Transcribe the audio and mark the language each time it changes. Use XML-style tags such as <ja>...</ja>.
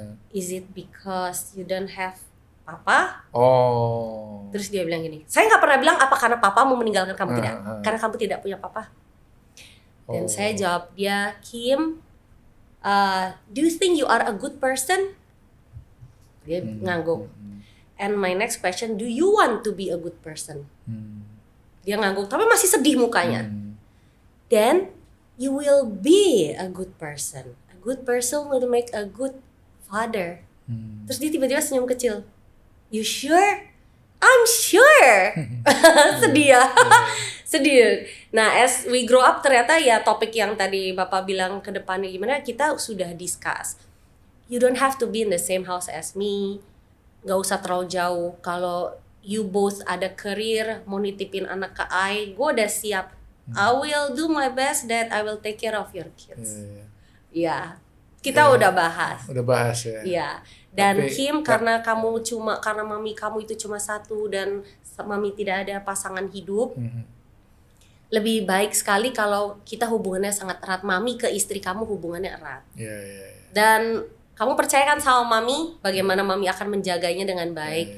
<en>Is it because you don't have papa? Oh.</en> <id>Terus dia bilang gini, saya nggak pernah bilang apa karena papa mau meninggalkan kamu, tidak. Karena kamu tidak punya papa. Dan saya jawab dia,</id> <en>Kim, do you think you are a good person?</en> <id>Dia ngangguk.</id> <en>And my next question, do you want to be a good person?</en> <id>Dia ngangguk, tapi masih sedih mukanya.</id> <en>Then you will be a good person. A good person will make a good father.</en> <id>Terus dia tiba-tiba senyum kecil.</id> <en>You sure? I'm sure.</en> <id>Sedih ya. Sedih. Nah,</id> <en>as we grow up</en> <id>ternyata ya topik yang tadi Bapak bilang ke depannya gimana, kita sudah discuss.</id> <en>You don't have to be in the same house as me.</en> <id>Gak usah terlalu jauh. Kalau</id> <en>you both</en> <id>ada career, mau nitipin anak ke gue udah siap.</id> <en>I will do my best that I will take care of your kids.</en> <id>Ya, kita udah bahas. Udah bahas ya. Iya. Dan tapi, Kim, karena mami kamu itu cuma satu dan mami tidak ada pasangan hidup, lebih baik sekali kalau kita hubungannya sangat erat. Mami ke istri kamu hubungannya erat. Dan kamu percayakan sama mami bagaimana mami akan menjaganya dengan baik.</id>